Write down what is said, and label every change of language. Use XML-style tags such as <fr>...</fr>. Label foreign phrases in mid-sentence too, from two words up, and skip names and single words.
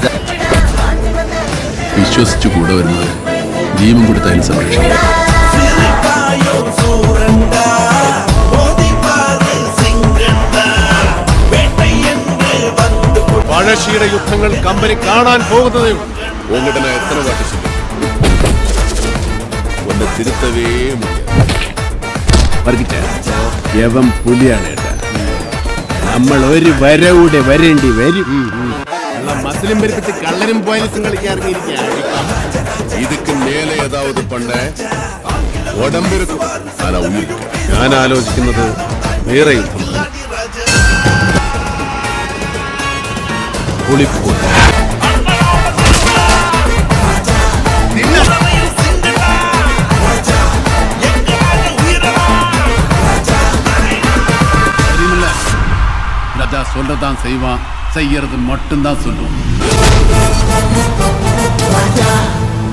<ml>വിശ്വസിച്ചു കൂടെ വരുന്നത് ജീവൻ കൊടുത്തതിന് സംരക്ഷിക്കും. പഴശ്ശിയുടെ യുദ്ധങ്ങൾ കമ്പനി കാണാൻ പോകുന്നതേ ഉള്ളൂ.</ml> <ta>ഉங்ககிட்ட நான் எத்தனை வாட்டி சொல்லுவேன், உன்னை திருத்தவே முடியாது.</ta> <ml>യവൻ പുലിയാണ് ഏട്ടാ. നമ്മൾ ഒരു വരവൂടെ വരേണ്ടി വരും. മസിലും പെരുപ്പിച്ച് കള്ളനും പോലീസും കളിക്കാറിയിരിക്കുകയാണ്.</ml> <ta>இதுக்கு மேலே ஏதாவது பண்ண உடம்பு இருக்கும், ஆனா உயிர்.</ta> <ml>ഞാൻ ആലോചിക്കുന്നത് വേറെ യുദ്ധം. പുളിപ്പോ</ml> <ta>ராஜா சொல்றதான் செய்வான், செய்யறது மட்டும்தான் சொல்லுவான்.</ta>